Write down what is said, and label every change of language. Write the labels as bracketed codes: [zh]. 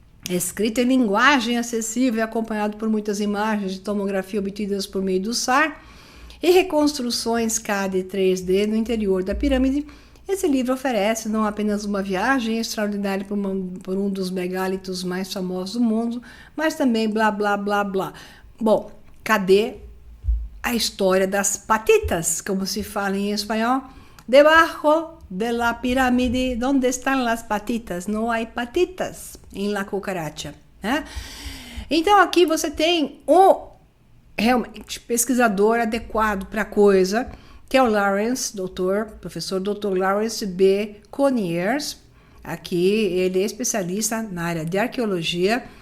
[pt] Escrito em linguagem acessível e acompanhado por muitas imagens de tomografia obtidas por meio do SAR e reconstruções CAD e 3D no interior da pirâmide, esse livro oferece não apenas uma viagem extraordinária por um dos megálitos mais famosos do mundo, mas também blá blá blá blá. Bom, cadê a história das patitas, como se fala em espanhol? [es] Debajo de la pirámide, ¿dónde están las patitas? [pt] Não há patitas em [es] la cucaracha, [pt] né? Então aqui você tem um realmente pesquisador adequado para a coisa, que é o Lawrence, professor Dr. Lawrence B. Conyers. Aqui ele é especialista na área de arqueologia.